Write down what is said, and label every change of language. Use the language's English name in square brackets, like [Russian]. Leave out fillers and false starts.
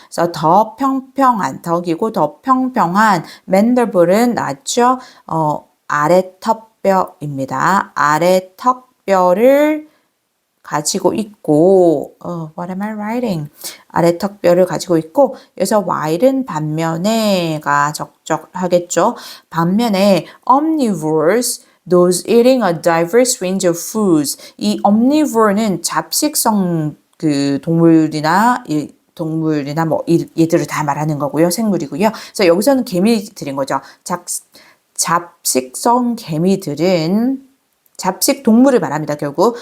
[Korean] 그래서 더 평평한, 더 길고 더 평평한 mandible은 맞죠? 아래 턱뼈입니다. 아래 턱뼈를 가지고 있고, [English] what am I writing? [Korean] 아래 턱뼈를 가지고 있고, 여기서 while은 반면에가 적절하겠죠. 반면에 [English] omnivores, those eating a diverse range of foods. [Korean] 이 omnivore는 잡식성 그 동물이나 뭐 얘들을 다 말하는 거고요. 생물이고요. 그래서 여기서는 개미들인 거죠. 잡식성 개미들은 잡식 동물을 말합니다. 결국.